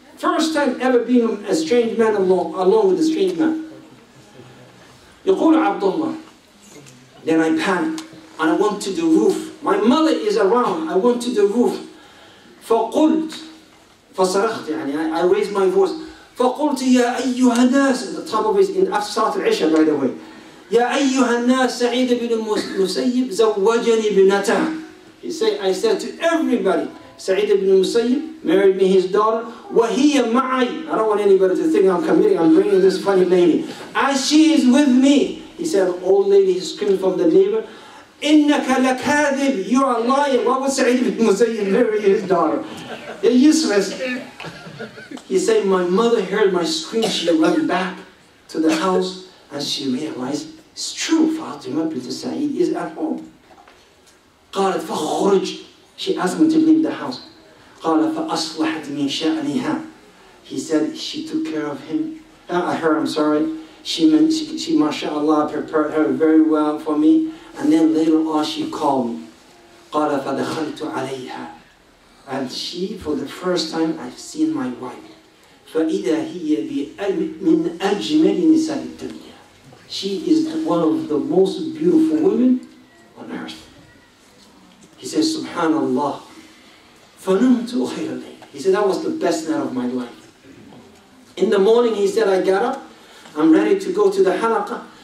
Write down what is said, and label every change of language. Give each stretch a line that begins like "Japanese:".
English: First time ever being a strange man alone with a strange man. يقول Abdullah. Then I panicked and I went to the roof. My mother is around. I went to the roof.
Arabic: فقلت فصرخت يعني
English: I raised my voice.
Arabic: فقلت يا أيها الناس,
English: at the top of it in after Salat al-Isha, by the way.
Arabic: يا أيها الناس سعيد بن المسيب زوجني بنته.
English: I said to everybody, Sa'id ibn Musayyib married me his daughter.
Arabic: وَهِيَ مَعَي.
English: I don't want anybody to think I'm bringing this funny lady. As she is with me. He said, an old lady is screaming from the neighbor,
Arabic: إِنَّكَ لَكَاذِبْ.
English: You are lying. Why would Sa'id ibn Musayyib marry his daughter? They're useless. He said, my mother heard my scream. She ran back to the house and she realized, it's true, Fatima bint Sa'id is at home.
Arabic: قالت فخرج.
English: She asked him to leave the house.
Arabic: قال فأصلحت من شأنها.
English: He said she took care of him. I'm sorry. She mashallah prepared her very well for me. And then later on she called me.
Arabic: قال فدخلت عليها.
English: And she, for the first time, I've seen my wife.
Arabic: فإذا هي من أجمل نساء الدنيا.
English: She is one of the most beautiful women on earth. He says, Subhanallah.
Arabic: فَنُمْتُ خَيْرَ اللَّيْلِ.
English: He said, that was the best night of my life. In the morning, he said, I got up. I'm ready to go to the halaqah.